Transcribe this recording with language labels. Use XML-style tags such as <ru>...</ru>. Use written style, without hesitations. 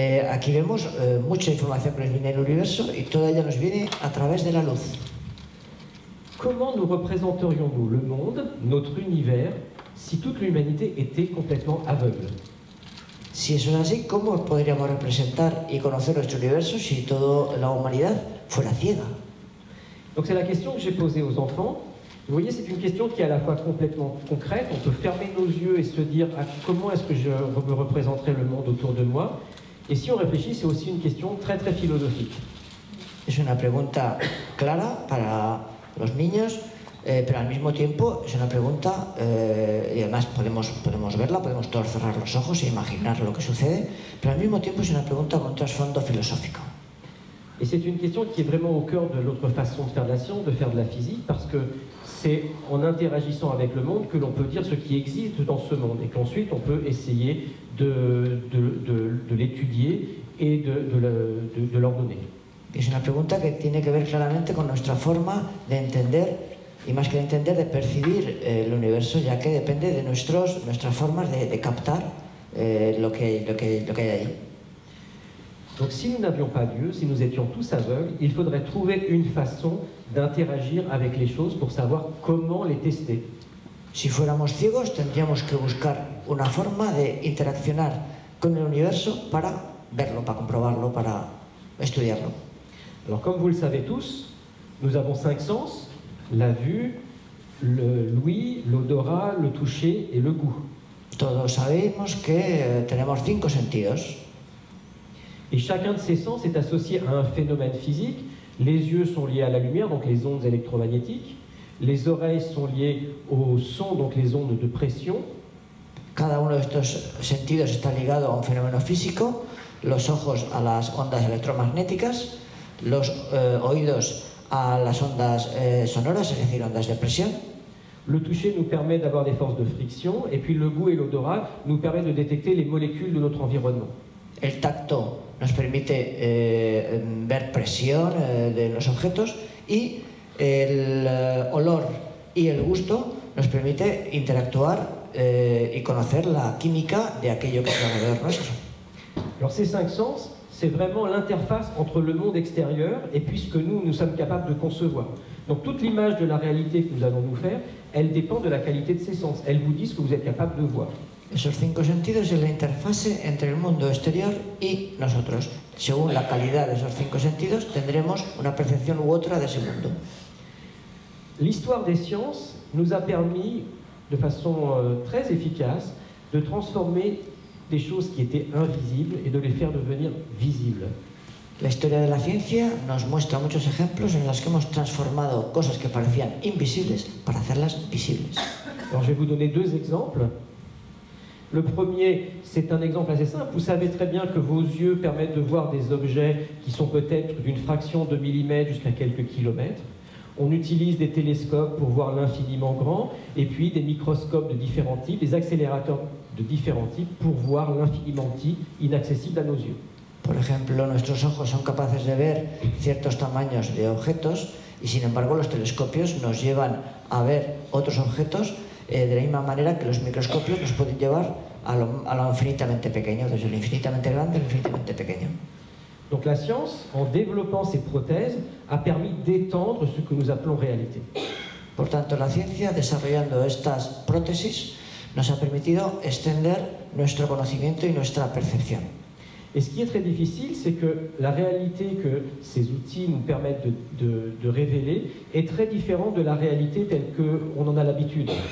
<es>Aquí vemos mucha información que nos viene del universo y toda ella nos viene a través de la luz.</es> <fr>Comment nous représenterions-nous le monde, notre univers, si toute l'humanité était complètement aveugle?</fr> <es>Si eso es así, ¿cómo podríamos representar y conocer nuestro universo si toda la humanidad fuera ciega?</es> <fr>Donc c'est la question que j'ai posée aux enfants. Vous voyez, c'est une question qui est à la fois complètement concrète. On peut fermer nos yeux et se dire comment est-ce que je me représenterai le monde autour de moi. Et si on réfléchit, c'est aussi une question très très philosophique.</fr> <es>Es una pregunta clara para los niños, pero al mismo tiempo es una pregunta, y además podemos verla, podemos todos cerrar los ojos e imaginar lo que sucede, pero al mismo tiempo es una pregunta con un trasfondo filosófico.</es> <fr>Et c'est une question qui est vraiment au cœur de l'autre façon de faire de la science, de faire de la physique, parce que c'est en interagissant avec le monde que l'on peut dire ce qui existe dans ce monde, et qu'ensuite on peut essayer de l'étudier et de l'ordonner.</fr> <es>Es una pregunta que tiene que ver claramente con nuestra forma de entender, y más que de entender, de percibir el universo, ya que depende de nuestras formas de captar lo que hay ahí.</es> <fr>Donc si nous n'avions pas Dieu, si nous étions tous aveugles, il faudrait trouver une façon d'interagir avec les choses pour savoir comment les tester.</fr> <es>Si fuéramos ciegos, tendríamos que buscar una forma de interaccionar con el universo para verlo, para comprobarlo, para estudiarlo.</es> <fr>Alors comme vous le savez tous, nous avons 5 sens, la vue, l'ouïe, l'odorat, le toucher et le goût.</fr> <es>Todos sabemos que tenemos 5 sentidos.</es> <fr>Et chacun de ces sens est associé à un phénomène physique. Les yeux sont liés à la lumière, donc les ondes électromagnétiques. Les oreilles sont liées au son, donc les ondes de pression.</fr> <es>Cada uno de estos sentidos está ligado a un fenómeno físico, los ojos a las ondas electromagnéticas, los oídos a las ondas sonoras, es decir, ondas de presión.</es> <fr>Le toucher nous permet d'avoir des forces de friction, et puis le goût et l'odorat nous permettent de détecter les molécules de notre environnement.</fr> <es>El tacto nos permite ver presión de los objetos, y el olor y el gusto nos permite interactuar y conocer la química de aquello que está alrededor nuestro.</es> <fr>Alors ces 5 sens, c'est vraiment l'interface entre le monde extérieur et puis ce que nous sommes capables de concevoir. Donc toute l'image de la réalité que nous allons nous faire, elle dépend de la qualité de ces sens. Elle vous dit ce que vous êtes capable de voir.</fr> <es>Esos 5 sentidos es la interfase entre el mundo exterior y nosotros. Según la calidad de esos 5 sentidos, tendremos una percepción u otra de ese mundo.</es> <fr>L'histoire des sciences nous a permis, de façon très efficace, de transformer des choses qui étaient invisibles et de les faire devenir visibles.</fr> <es>La historia de la ciencia nos muestra muchos ejemplos en los que hemos transformado cosas que parecían invisibles para hacerlas visibles.</es> <fr>Alors je vais vous donner 2 exemples. Le premier, c'est un exemple assez simple. Vous savez très bien que vos yeux permettent de voir des objets qui sont peut-être d'une fraction de millimètre jusqu'à quelques kilomètres. On utilise des télescopes pour voir l'infiniment grand, et puis des microscopes de différents types, des accélérateurs de différents types pour voir l'infiniment petit, inaccessible à nos yeux.</fr> <es>Por ejemplo, nuestros ojos son capaces de ver ciertos tamaños de objetos, y sin embargo los telescopios nos llevan a ver otros objetos de la misma manera que los microscopios nos pueden llevar a lo infinitamente pequeño, desde lo infinitamente grande a lo infinitamente pequeño.</es> <fr>Donc la science, en développant ces prothèses, a permis d'étendre ce que nous appelons réalité.</fr> <es>Por tanto, la ciencia, desarrollando estas prótesis, nos ha permitido extender nuestro conocimiento y nuestra percepción.</es> <fr>Et ce qui est très difficile, c'est que la réalité que ces outils nous permettent de révéler est très différente de la réalité telle qu'on en a l'habitude.</fr>